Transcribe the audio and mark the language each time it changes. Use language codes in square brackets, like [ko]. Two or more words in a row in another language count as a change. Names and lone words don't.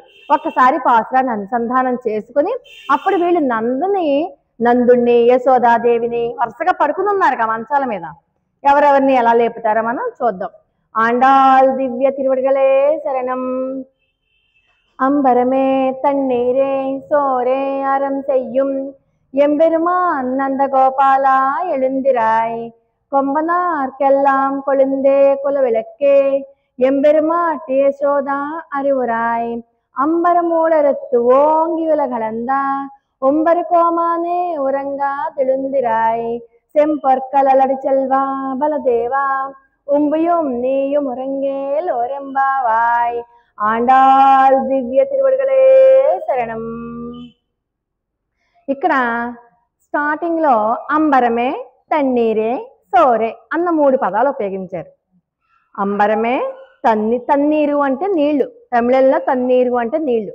[te] ఒక్కసారి పాసురాన్ని అనుసంధానం చేసుకుని అప్పుడు వీళ్ళు నందుణ్ణి యశోదాదేవిని వరుసగా పడుకుని ఉన్నారు కదా మంచాల మీద. ఎవరెవరిని ఎలా లేపుతారో మనం చూద్దాం. [ta] ஆண்டாள் திவ்ய திருவடிகளே சரணம். அம்பரமே தண்ணீரே சோறே అరం செய்யும் எம்பெருமான் நந்தகோபாலா எழுந்திராய் கொம்பனார்க்கெல்லாம் கொழுந்தே குலவிளக்கே எம்பெருமாட்டி யசோதா அறிவுராய் அம்பரமூடறுத்து ஓங்கி உலகளந்தா ஒம்பரு கோமானே உறங்கா தெழுந்திராய் செம்பொற்கலடி செல்வா பலதேவா உம்பையும் நீயும் உறங்கேல் ஓரெம்பாவாய். ஆண்டாள் திவ்ய திருவடிகளே சரணம். [te] ఇక్కడ స్టార్టింగ్ లో [ta] அம்பரமே தண்ணீரே சோறே [te] అన్న 3 పదాలు ఉపయోగించారు. అంబరమే తన్నీరు అంటే నీళ్లు, తమిళంలో తన్నీరు అంటే నీళ్లు.